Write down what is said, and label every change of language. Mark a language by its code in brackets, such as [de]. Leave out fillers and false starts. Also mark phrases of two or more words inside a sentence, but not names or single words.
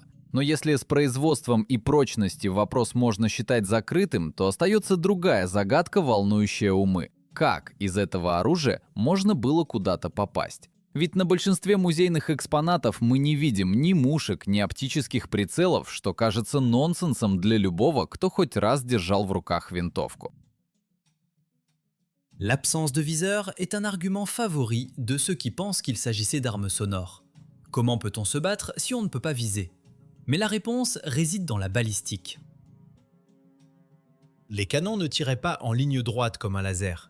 [ru] Но если с производством и прочностью вопрос можно считать закрытым, то остается другая загадка, волнующая умы. Как из этого оружия можно было куда-то попасть? Ведь на большинстве музейных экспонатов мы не видим ни мушек, ни оптических прицелов, что кажется нонсенсом для любого, кто хоть раз держал в руках винтовку. [fr] L'absence de viseur est un argument favori de ceux qui pensent qu'il s'agissait d'armes sonores. Comment peut-on se battre si on ne peut pas viser? Mais la réponse réside dans la balistique. Les canons ne tiraient pas en ligne droite comme un laser.